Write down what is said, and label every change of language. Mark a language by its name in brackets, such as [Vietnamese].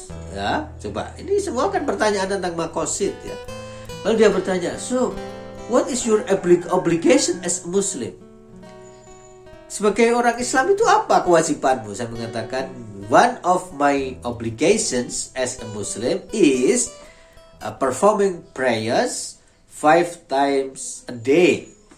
[Indonesian] Ya, coba ini semua kan pertanyaan tentang makosid ya. Lalu dia bertanya, [English] so what is your obligation as a Muslim? [Indonesian] Sebagai orang Islam itu apa kewajibanmu? Saya mengatakan, [English] one of my obligations as a Muslim is performing prayers 5 times a day.